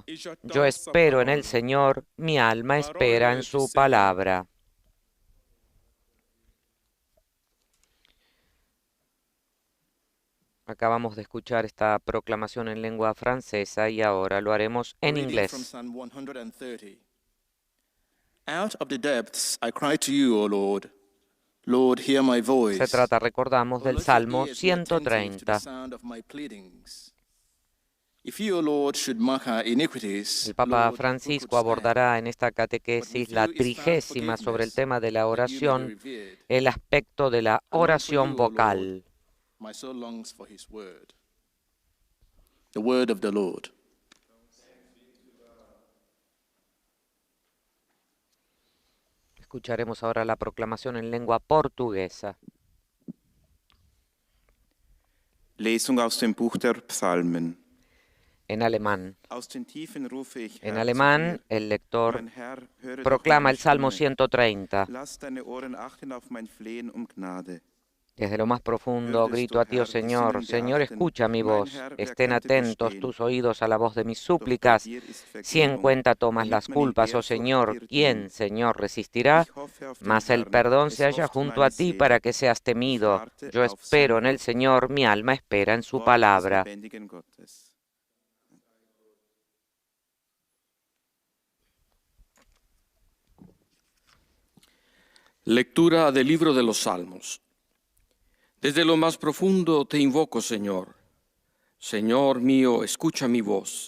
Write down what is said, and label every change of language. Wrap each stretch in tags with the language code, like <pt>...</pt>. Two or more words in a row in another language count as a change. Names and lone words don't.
<es>Yo espero en el Señor, mi alma espera en su palabra. Acabamos de escuchar esta proclamación en lengua francesa y ahora lo haremos en inglés.</es> <en>Out of the depths I cry to you, O Lord. Lord, hear my voice.</en> <es>Se trata, recordamos, del</es> <en>Let your</en> <es>Salmo</es> <en>ears be attentive to the</en> <es>130.</es> <en>sound of my pleadings. If you, O Lord, should mark our iniquities,</en> <es>El Papa</es> <en>Lord, who</en> <es>Francisco</es> <en>could stand?</en> <es>abordará en esta</es> <en>But</en> <es>catequesis</es> <en>with</en> <es>la</es> <en>you is found</en> <es>30ª sobre el</es> <en>forgiveness,</en> <es>tema de la</es> <en>that you may be</en> <es>oración,</es> <en>revered.</en> <es>el aspecto de la</es> <en>I long for</en> <es>oración</es> <en>you, O Lord.</en> <es>vocal.</es> <en>My soul longs for his word. The word of the Lord.</en> <es>Escucharemos ahora la proclamación en lengua portuguesa.</es> <de>Lesung aus dem Buch der Psalmen.</de> <es>En alemán.</es> <de>Aus den Tiefen rufe ich,</de> <es>En</es> <de>Herr, zu</de> <es>alemán,</es> <de>dir.</de> <es>el lector</es> <de>Mein Herr, höre doch</de> <es>proclama</es> <de>meine</de> <es>el Salmo</es> <de>Stimme.</de> <es>130.</es> <de>Lass deine Ohren achten auf mein Flehen um Gnade.</de> <es>Desde lo más profundo</es> <de>Würdest</de> <es>grito</es> <de>du,</de> <es>a ti, oh</es> <de>Herr, die</de> <es>Señor.</es> <de>Sinnen</de> <es>Señor,</es> <de>beachten?</de> <es>escucha mi</es> <de>Mein</de> <es>voz.</es> <de>Herr, wer</de> <es>Estén</es> <de>könnte</de> <es>atentos</es> <de>verstehen?</de> <es>tus oídos a la voz de mis</es> <de>Doch bei</de> <es>súplicas.</es> <de>dir ist</de> <es>Si en</es> <de>Vergebung,</de> <es>cuenta tomas</es> <de>damit</de> <es>las</es> <de>man in</de> <es>culpas, oh</es> <de>Ehrfurcht</de> <es>Señor,</es> <de>dir</de> <es>¿quién,</es> <de>dient.</de> <es>Señor, resistirá?</es> <de>Ich hoffe auf den</de> <es>Mas el</es> <de>Herrn,</de> <es>perdón se</es> <de>es</de> <es>halla</es> <de>hofft</de> <es>junto a</es> <de>meine</de> <es>ti</es> <de>Seele.</de> <es>para que seas</es> <de>Ich</de> <es>temido.</es> <de>warte</de> <es>Yo</es> <de>auf sein</de> <es>espero en el</es> <de>Wort.</de> <es>Señor, mi alma espera en su</es> <de>Wort des</de> <es>palabra.</es> <de>lebendigen Gottes.</de> <es>Lectura del libro de los Salmos. Desde lo más profundo te invoco, Señor. Señor mío, escucha mi voz.</es>